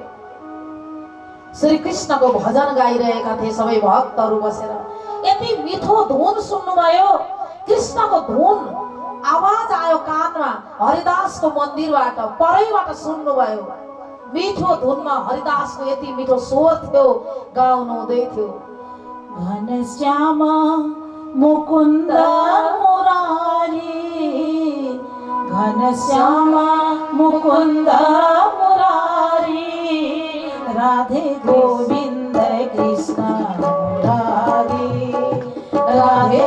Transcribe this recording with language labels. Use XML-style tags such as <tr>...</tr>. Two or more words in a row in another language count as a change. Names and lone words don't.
<ne>श्री कृष्णको भजन गाइरहेका थिए सबै भक्तहरू बसेर। यति मिठो धुन सुन्नुभयो, कृष्णको धुन आवाज आयो कानमा। हरिदासको मन्दिरबाट परैबाट सुन्नुभयो। मिठो धुनमा हरिदासको यति मिठो स्वर थियो, गाउनु हुँदै थियो। घनश्याम मुकुन्द मुरारी, घनश्याम मुकुन्द मुरारी, राधे गोविन्द कृष्ण मुरारी, राधे</ne>